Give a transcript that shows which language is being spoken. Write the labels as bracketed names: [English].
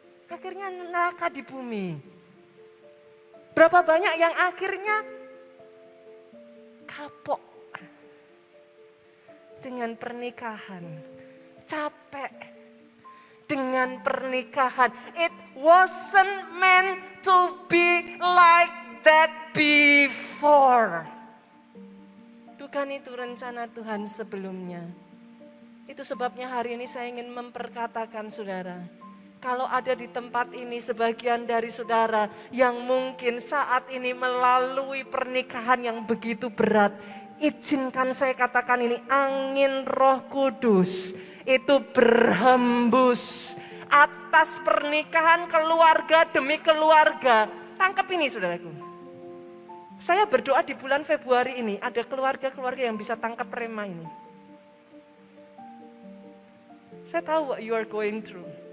[Indonesian] Akhirnya neraka di bumi. Berapa banyak yang akhirnya kapok dengan pernikahan. Capek dengan pernikahan. [English] It wasn't meant to be like that before. [Indonesian] Bukan itu rencana Tuhan sebelumnya. Itu sebabnya hari ini saya ingin memperkatakan saudara. Kalau ada di tempat ini sebagian dari saudara yang mungkin saat ini melalui pernikahan yang begitu berat. Izinkan saya katakan ini, angin Roh Kudus itu berhembus atas pernikahan keluarga demi keluarga. Tangkap ini saudaraku. Saya berdoa di bulan Februari ini ada keluarga-keluarga yang bisa tangkap rema ini. Saya tahu [English] what you are going through.